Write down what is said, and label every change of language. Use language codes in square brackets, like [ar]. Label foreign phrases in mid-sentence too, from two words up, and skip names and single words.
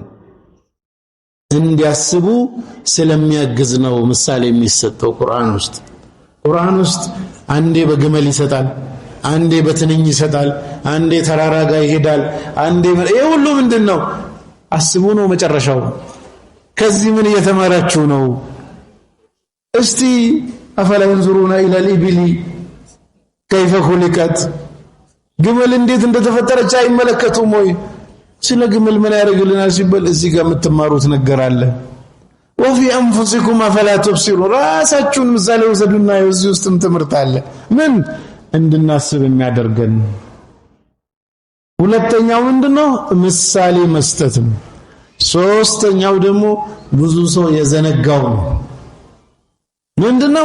[am] እንዲያስቡ ስለሚያግዝ ነው። ምሳሌ የሚሰጠው ቁርአን ውስጥ አንዴ በግመል ይሰጣል፣ አንዴ በትንኝ ይሰጣል፣ አንዴ ተራራ ጋር ይሄዳል፣ አንዴ ይሄ ሁሉ ምንድነው? አስቡ ነው መጨረሻው። ከዚህ ምን እየተማራችሁ ነው? እስቲ [ar] أفلا ينظرون الى الابل كيف خلقت [am] ግመል እንዴት እንደተፈጠረች አይመለከቱም ወይ? ስለ ግመል ምን ያደርግልናል ሲባል እዚህ ጋር የምትማሩት ነገር አለ። [ar] وفي انفسكم افلا تبصرون [am] ራሳችሁን ምሳሌ ወሰዱና እዚህ ውስጥም ትምህርት አለ። ምን እንድናስብ የሚያደርገን። ሁለተኛው ምንድነው? ምሳሌ መስጠት ነው። ሶስተኛው ደግሞ ብዙ ሰው የዘነጋው ነው። ምንድነው?